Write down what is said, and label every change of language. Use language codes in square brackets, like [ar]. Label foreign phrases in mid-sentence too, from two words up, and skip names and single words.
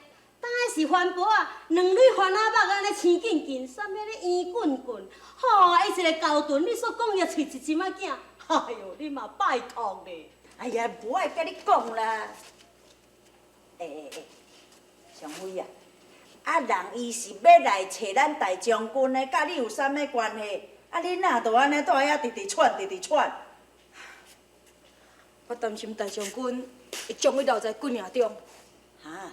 [nan] 当然是环保啊，两蕊番仔肉安尼青紧紧，啥物咧圆滚滚，吼啊！伊一个高臀，你所讲伊喙一针仔囝，哎哟，你嘛拜托咧。哎呀，无爱甲你讲啦。上辉啊，啊人伊是要来找咱大将军的，甲你有啥物关系？啊你哪都安尼住遐直直喘，直直喘。我担心大将军会将我留在军营中。哈，